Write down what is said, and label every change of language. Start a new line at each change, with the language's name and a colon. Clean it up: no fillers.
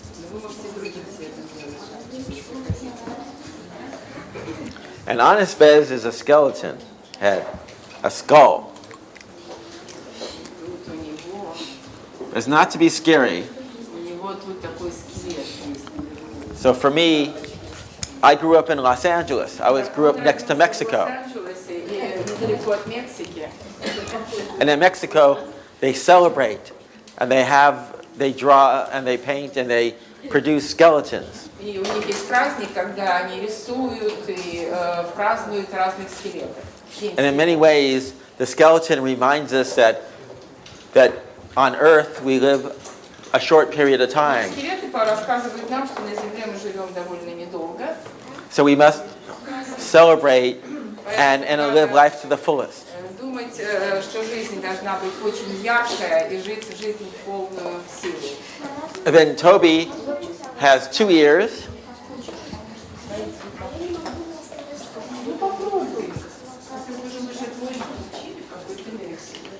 Russian: Вы можете другим цветом сделать.
English: And on his fez is a skeleton head, a skull.
Russian: Тут у него,
English: It's not to be scary.
Russian: у него тут такой скелет есть.
English: So for me, I grew up in Los Angeles. Grew up next to Mexico.
Russian: Лос-Анджелесе и недалеко от Мексики.
English: And in Mexico, they celebrate and they draw and they paint and they produce skeletons.
Russian: И у них есть праздник, когда они рисуют и празднуют разных скелетов.
English: And in many ways, the skeleton reminds us that on Earth we live a short period of time.
Russian: Скелеты рассказывают нам, что на Земле мы живем довольно недолго.
English: So we must celebrate and live life to the fullest.
Russian: Думать, что жизнь должна быть очень яркая и жить жизнь в полную силу.
English: And then Toby has 2 ears.
Russian: Ну попробуй. Если вы уже твой учили какой-то лекции.